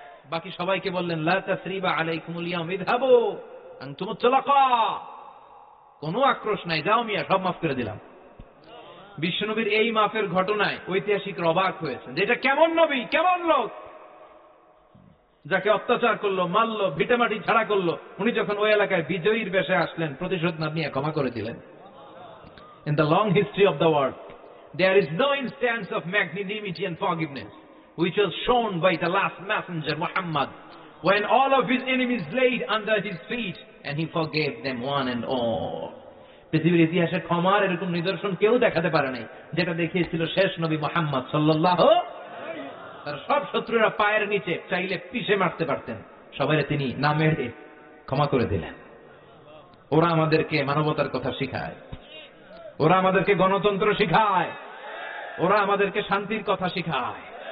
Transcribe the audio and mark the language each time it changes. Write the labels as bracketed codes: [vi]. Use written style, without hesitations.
[bn] বাকি সবাইকে বললেন [ar] লা তাসরিবা আলাইকুমুল ইয়াউম ইযহাবু আনতুমুত তুলাকা, [bn] কোনো আক্রোশ নাই, যাও মিয়া, সব মাফ করে দিলাম। বিশ্বনবীর এই মাফের ঘটনায় ঐতিহাসিকরা অবাক হয়েছেন যে এটা কেমন নবী, কেমন লোক, যাকে অত্যাচার করলো, মারলো, ভিটামাটি ছাড়া করলো, উনি যখন ওই এলাকায় বিজয়ীর বেশে আসলেন, প্রতিশোধ না নিয়ে ক্ষমা করে দিলেন। [en] In the long history of the world, there is no instance of magnanimity and forgiveness which was shown by the last messenger Muhammad, when all of his enemies laid under his feet and he forgave them one and all. [bn] পৃথিবীর ইতিহাসে ক্ষমার এরকম নিদর্শন কেউ দেখাতে পারে নাই, যেটা দেখিয়েছিল শেষ নবী মুহাম্মদ সাল্লাল্লাহু। তার সব শত্রুরা পায়ের নিচে চাইলে পিষে মারতে পারতেন, সবাই তিনি না মেরে ক্ষমা করে দিলেন। ওরা আমাদেরকে মানবতার কথা শিখায়, ওরা আমাদেরকে গণতন্ত্র শিখায়, ওরা আমাদেরকে শান্তির কথা শিখায়।